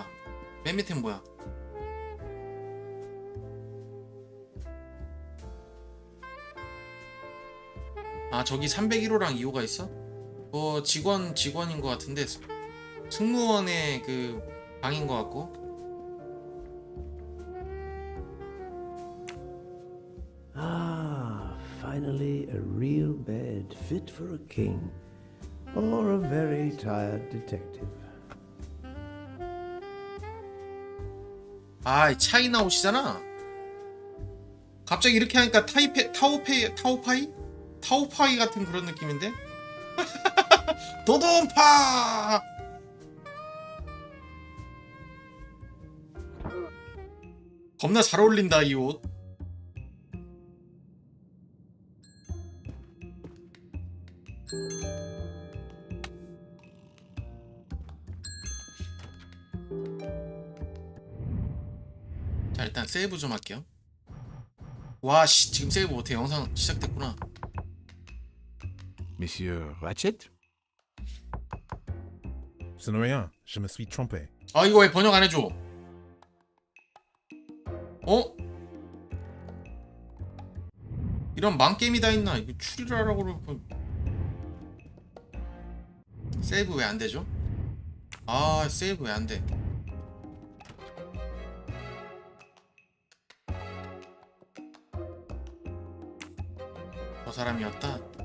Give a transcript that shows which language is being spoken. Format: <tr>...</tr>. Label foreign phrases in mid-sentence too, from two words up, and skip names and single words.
<ko>맨 밑엔 뭐야? 아, 저기 301호랑 2호가 있어? 직원인 것 같은데 승무원의 그 방인 것 같고.</ko> <en>Finally a real bed fit for a king or a very tired detective.</en> <ko>아, 차이나 옷이잖아. 갑자기 이렇게 하니까 타오파이 같은 그런 느낌인데? 도돈파! 겁나 잘 어울린다, 이 옷. 자, 일단 세이브 좀 할게요. 와, 씨, 지금 세이브 못해. 영상 시작됐구나.</ko> <fr>Monsieur Ratchet? Ce n'est rien, je me suis trompé.</fr> <ko>아, 이거 왜 번역 안 해줘? 이런 망게임이 다 있나? 이거 추리를 하라고 그러고. 세이브 왜 안 되죠? 아, 세이브 왜 안 돼? 저 사람이었다.</ko>